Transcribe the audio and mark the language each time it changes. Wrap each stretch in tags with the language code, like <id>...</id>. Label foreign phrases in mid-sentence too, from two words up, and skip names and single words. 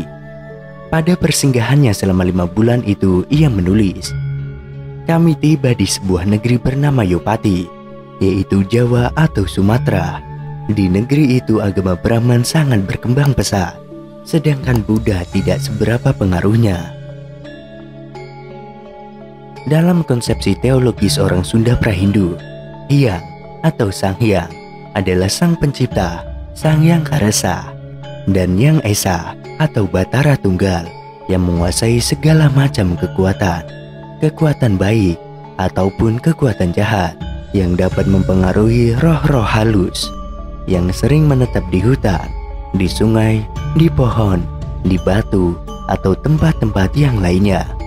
<id>Pada persinggahannya selama 5 bulan itu ia menulis, "Kami tiba di sebuah negeri bernama Yopati, yaitu Jawa atau Sumatera. Di negeri itu agama Brahman sangat berkembang pesat, sedangkan Buddha tidak seberapa pengaruhnya." Dalam konsepsi teologis orang Sunda Prahindu, Hyang atau Sang Hyang adalah Sang Pencipta, Sang Hyang Karasa, dan Yang Esa atau Batara Tunggal yang menguasai segala macam kekuatan baik ataupun kekuatan jahat yang dapat mempengaruhi roh-roh halus yang sering menetap di hutan, di sungai, di pohon, di batu, atau tempat-tempat yang lainnya.</id>